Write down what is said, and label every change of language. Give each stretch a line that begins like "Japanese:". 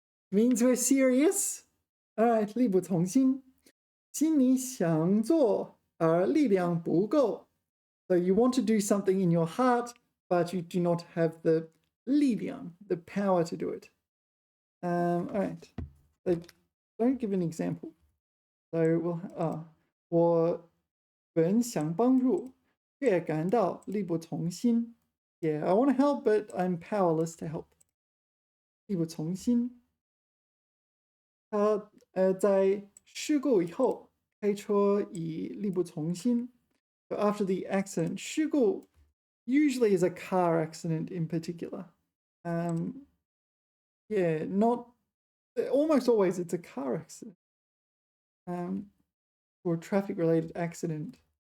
English: Means we're serious. All right,
Chinese: 力不从心. 心里想做而力量不够.
English: So you want to do something in your heart, but you do not have the 力量, the power to do it. All right. So don't give an example. So we'll
Chinese: 我本想帮助，却感到力不从心.
English: Yeah, I want to help, but I'm powerless to help.
Chinese: 力不从心. 他在事故以后开车以力不从心.
English: So after the accident, 事故 usually is a car accident in particular. Yeah, not almost always it's a car accident. Or a traffic-related accident.